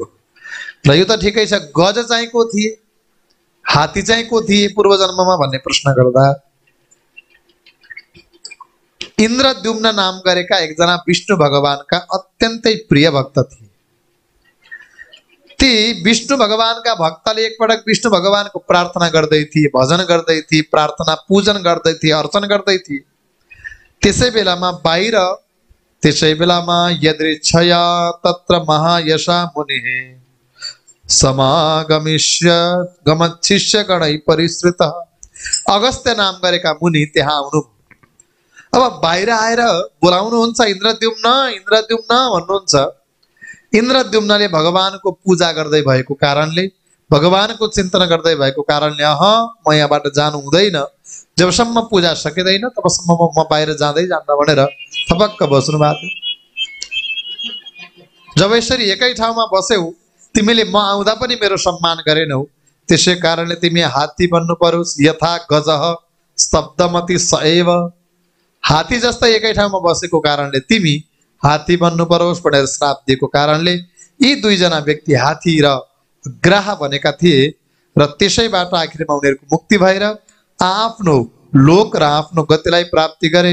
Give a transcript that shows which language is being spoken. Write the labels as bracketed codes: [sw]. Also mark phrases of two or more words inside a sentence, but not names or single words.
[ne] र यो त ठिकै छ, गज चाहिँ को थिए, हात्ती चाहिँ को थिए पूर्व जन्ममा भन्ने प्रश्न गर्दा इन्द्रद्युम्न नाम गरेका एकजना विष्णु भगवानका अत्यन्तै प्रिय भक्त थिए। ती विष्णु भगवानका भक्तले एकपटक विष्णु भगवानको प्रार्थना गर्दै थिए, भजन गर्दै थिए, प्रार्थना पूजन गर्दै थिए, अर्चन गर्दै थिए। त्यसै बेलामा बाहिर, त्यसै बेलामा [sa] यदृच्छया तत्र महायशा मुनिः समागमिष्य गमच्छिष्य गणै परिश्रितः। [ne] अगस्त्य नाम गरेका मुनि त्यहाँ आउनु। अब बाहिर आएर बोलाउनुहुन्छ, इन्द्रद्युम्न इन्द्रद्युम्न भन्नुहुन्छ। इन्द्रद्युम्नले भगवानको पूजा गर्दै भएको कारणले, भगवानको चिन्तन गर्दै भएको कारणले म यहाँबाट जानु हुँदैन, जबसम्म पूजा सकिँदैन तबसम्म म बाहिर जाँदै जान्न भनेर थपक्क बस्नु भएको थियो। जब यसरी एकै ठाउँमा बस्यौ, तिमीले म आउँदा पनि मेरो सम्मान गरेनौ, त्यसै कारणले तिमी हात्ती बन्नु परोस्। [sa] यथा गजः शब्दमति सएव। [ne] हात्ती जस्तै एकै ठाउँमा बसेको कारणले तिमी हात्ती बन्नु परोस् भनेर श्राप दिएको कारणले यी दुईजना व्यक्ति हात्ती र ग्राह बनेका थिए र त्यसैबाट आखिरमा उनीहरूको मुक्ति भएर आफ्नो लोक र आफ्नो गतिलाई प्राप्ति गरे।